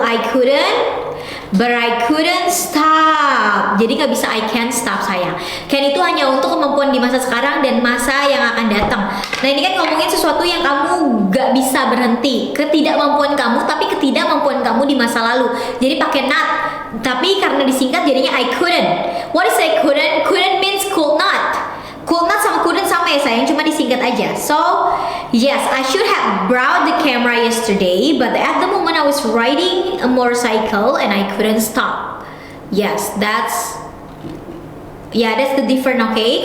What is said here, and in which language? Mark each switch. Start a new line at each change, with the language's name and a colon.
English: I couldn't, but I couldn't stop.
Indonesian: Jadi nggak bisa
English: I can't stop
Indonesian: sayang. Can itu hanya untuk kemampuan di masa sekarang dan masa yang akan datang. Nah ini kan ngomongin sesuatu yang kamu nggak bisa berhenti. Ketidakmampuan kamu, tapi ketidakmampuan kamu di masa lalu. Jadi pakai not. Tapi karena disingkat jadinya I couldn't.
English: What is I couldn't? Couldn't means could not.
Indonesian: Could not sama couldn't sama ya sayang, cuma disingkat aja.
English: So, yes, I should have brought the camera yesterday, but at the moment I was riding a motorcycle and I couldn't stop. Yes, that's the different, okay?